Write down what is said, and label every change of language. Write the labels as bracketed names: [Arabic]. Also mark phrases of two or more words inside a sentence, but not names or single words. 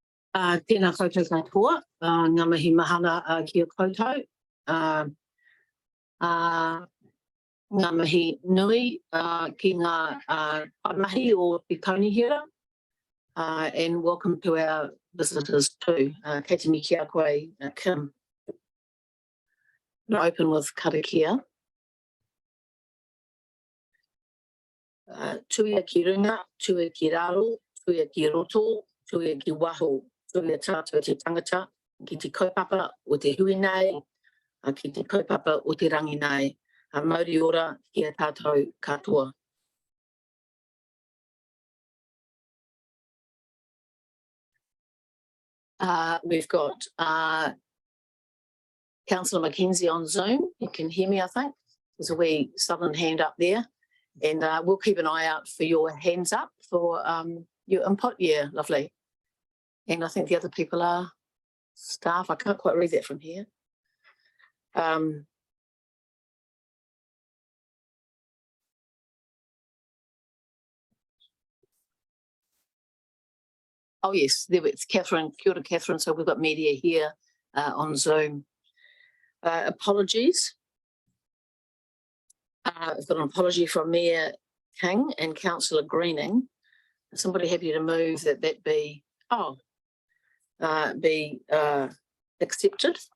[Māori] Tēnā koutou katoa, ngā mihi mahana ki a koutou. Ngā mihi nui ki ngā mahi o Te Kaunihira, [English] and welcome to our visitors too. [Māori] Kei te miki a koe, [English] Kim. I'll open with karakia. [Māori] Tuia ki runga, tuia ki raro, tuia ki roto, tuia ki waho, tuia tātua te tangata, ki te kaupapa o te hui nei, ki te kaupapa o te rangi nei. Mauri ora ki a tātou katoa. [English] We've got Councillor Mackenzie on Zoom. You can hear me, I think. There's a wee southern hand up there. And we'll keep an eye out for your hands up for your input. Yeah, lovely. And I think the other people are staff. I can't quite read that from here. Oh yes, there it's Catherine. [Māori] Kia ora, Catherine. [English] So we've got media here on Zoom. Apologies. I've got an apology from Mayor King and Councillor Greening. Is somebody happy to move that be accepted?